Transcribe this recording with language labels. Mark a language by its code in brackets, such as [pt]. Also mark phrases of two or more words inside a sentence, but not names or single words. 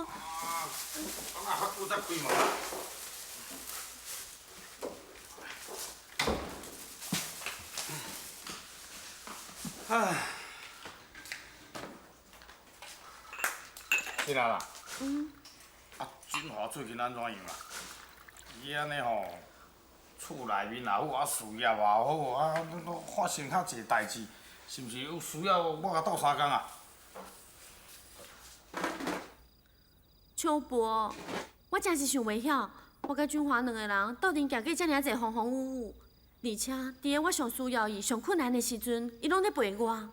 [nan] 我哪还顾再开门啊？唉，是啦啦。啊，俊华最近安怎样啊？伊安尼吼，厝内面也好，啊事业也好，啊都发生较济代志，是毋是有需要我甲斗相共啊？秋婆，我真是想袂晓，我甲俊华两个人斗阵行过遮尔济风风雨雨，而且伫个我上需要伊、上困难的时阵，伊拢咧陪我。